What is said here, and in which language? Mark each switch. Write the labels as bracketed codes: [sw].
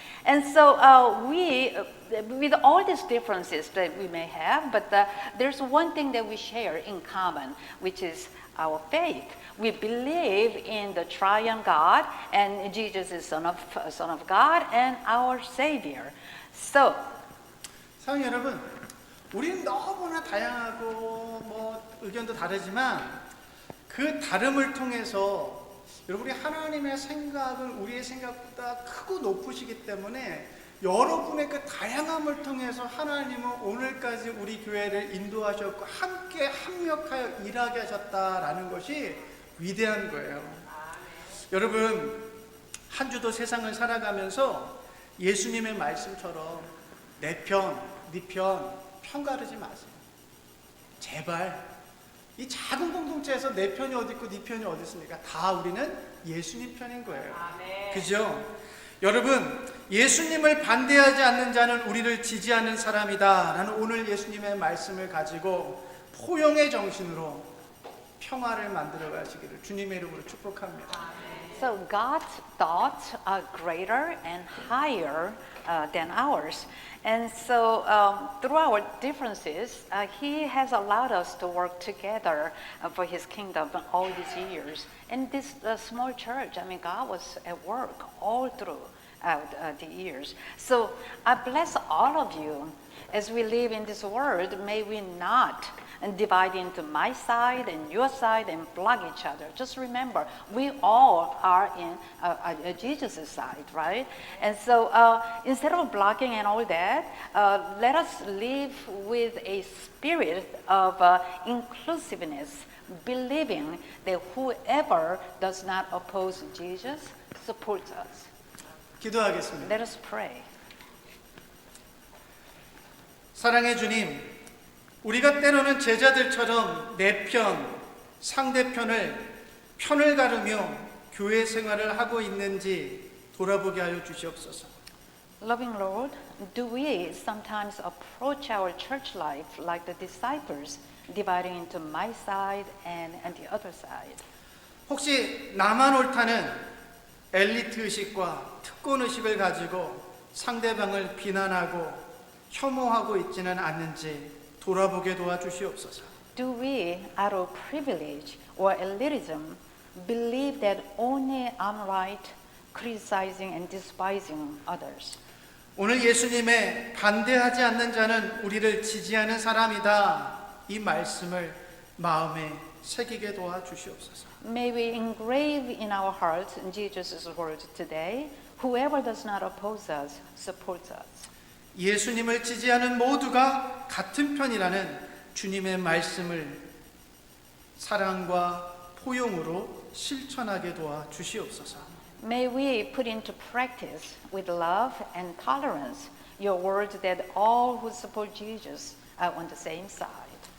[en] And so we, with all these differences that we may have, but there's one thing that we share in common, which is our faith. We believe in the triune God, and Jesus is Son of God and our Savior. So, [ko] 사랑하는 여러분, 우리는 너무나 다양하고 뭐 의견도 다르지만 그 다름을 통해서 여러분 우리 하나님의 생각은 우리의 생각보다 크고 높으시기 때문에 여러분의 그 다양함을 통해서 하나님은 오늘까지 우리 교회를 인도하셨고 함께 합력하여 일하게 하셨다라는 것이 위대한 거예요. 여러분 한 주도 세상을 살아가면서 예수님의 말씀처럼 내 편, 네 편 편가르지 마세요. 제발 이 작은 공동체에서 내 편이 어디 있고 네 편이 어디 있습니까? 다 우리는 예수님 편인 거예요. 그죠? 여러분 예수님을 반대하지 않는 자는 우리를 지지하는 사람이다 라는 오늘 예수님의 말씀을 가지고 포용의 정신으로 평화를 만들어 가시기를 주님의 이름으로 축복합니다. [en] So God's thoughts are greater and higher than ours. And so through our differences, He has allowed us to work together for His kingdom all these years. And this small church, I mean, God was at work all through the years. So I bless all of you as we live in this world. May we not divide into my side and your side and block each other. Just remember, we all are in Jesus' side, right? And so instead of blocking and all that, let us live with a spirit of inclusiveness, believing that whoever does not oppose Jesus supports us. [ko] 기도하겠습니다. [en] Let us pray. [ko] 사랑의 주님, 우리가 때로는 제자들처럼 내 편, 상대편을 편을 가르며 교회 생활을 하고 있는지 돌아보게 하여 주시옵소서. [en] Loving Lord, do we sometimes approach our church life like the disciples, dividing into my side and the other side? [ko] 혹시 나만 옳다는 엘리트 의식과 특권 의식을 가지고 상대방을 비난하고 혐오하고 있지는 않는지 돌아보게 도와주시옵소서. [en] Do we, out of privilege or elitism, believe that only I'm right, criticizing and despising others? [ko] 오늘 예수님의 반대하지 않는 자는 우리를 지지하는 사람이다. 이 말씀을 마음에 새기게 도와주시옵소서. [en] May we engrave in our hearts in Jesus' word today, whoever does not oppose us supports us. [ko] 예수님을 지지하는 모두가 같은 편이라는 주님의 말씀을 사랑과 포용으로 실천하게 도와주시옵소서. [en] May we put into practice with love and tolerance your word that all who support Jesus are on the same side.